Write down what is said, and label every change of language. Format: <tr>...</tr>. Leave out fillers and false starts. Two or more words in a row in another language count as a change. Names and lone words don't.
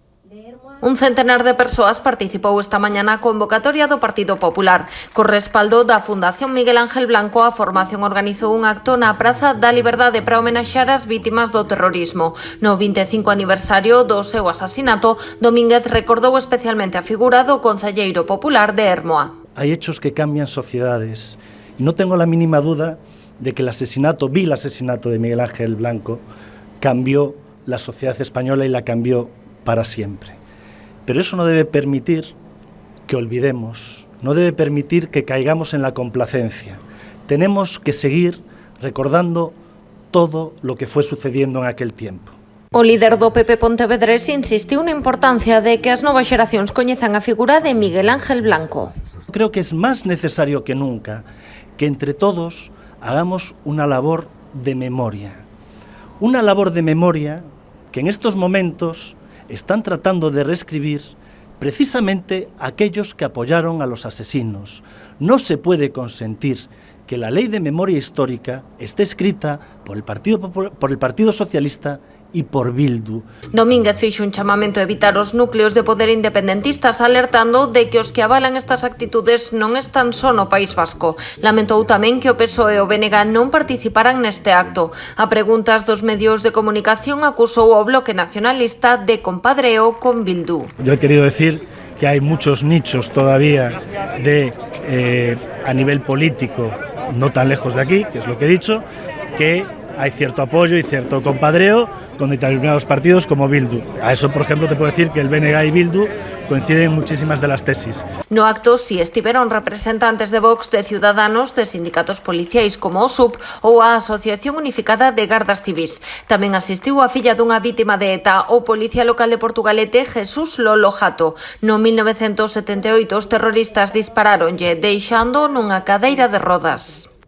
<gl>Un centenar de persoas participou esta mañá na convocatoria do Partido Popular. Co respaldo da Fundación Miguel Ángel Blanco, a formación organizou un acto na Praza da Liberdade para homenaxear as vítimas do terrorismo. No 25 aniversario do seu asasinato, Domínguez recordou especialmente a figura do concelleiro popular de Ermoa.</gl> <es>Hay hechos que cambian sociedades y no tengo la mínima duda de que el asesinato de Miguel Ángel Blanco cambió la sociedad española y la cambió para siempre. Pero eso no debe permitir que olvidemos, no debe permitir que caigamos en la complacencia. Tenemos que seguir recordando todo lo que fue sucediendo en aquel tiempo.</es> <gl>O líder do PP Pontevedrés insistiu na importancia de que as novas xeracións coñezan a figura de Miguel Ángel Blanco.</gl> <es>Creo que es más necesario que nunca que entre todos hagamos una labor de memoria. Una labor de memoria que en estos momentos están tratando de reescribir precisamente aquellos que apoyaron a los asesinos. No se puede consentir que la ley de memoria histórica esté escrita por el Partido Socialista e por Bildu.</es> <gl>Domínguez fixo un chamamento a evitar os núcleos de poder independentistas, alertando de que os que avalan estas actitudes non están só no País Vasco. Lamentou tamén que o PSOE e o BNG non participaran neste acto. A preguntas dos medios de comunicación, acusou o Bloque Nacionalista de compadreo con Bildu.</gl> <es>Yo he querido decir que hay muchos nichos todavía a nivel político, no tan lejos de aquí, que es lo que he dicho, que hay cierto apoyo y cierto compadreo con determinados partidos como Bildu. A eso, por ejemplo, te puedo decir que el BNG y Bildu coinciden en muchísimas de las tesis.</es> <gl>No acto si estiveron representantes de Vox, de Ciudadanos, de sindicatos policiais como o SUP ou a Asociación Unificada de Gardas Civís. Tamén asistiu a filla dunha vítima de ETA, o policía local de Portugalete Jesús Lolo Jato. No 1978 os terroristas disparáronlle deixando nunha cadeira de rodas.</gl>